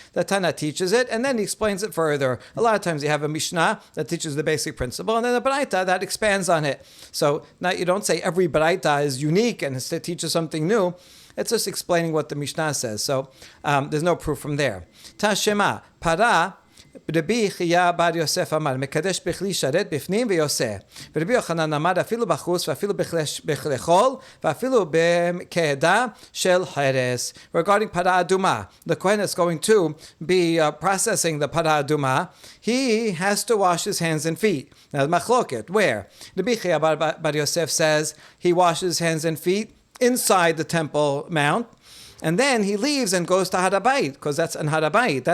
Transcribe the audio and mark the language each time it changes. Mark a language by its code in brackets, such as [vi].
[en] The Tana teaches it and then he explains it further. A lot of times you have a Mishnah that teaches the basic principle and then a braita that expands on it. So now you don't say every braita is unique and it teaches something new. It's just explaining what the Mishnah says. So there's no proof from there. [arc] Tashema para. [he] רבי חייא בר יוסף אמר, מקדש בכלי שרת בפנים ויוצא. ורבי יוחנן אמר, אפילו בחוץ ואפילו בכלי חול ואפילו כעדה של חרס. [en] Regarding פרה אדומה, the Kohen is going to be processing the פרה אדומה. He has to wash his hands and feet. Now, machloket, where? Rabbi חייא bar Yosef says he washes his hands and feet inside the Temple Mount, and then he leaves and goes to Harabayit, because that's in Harabayit.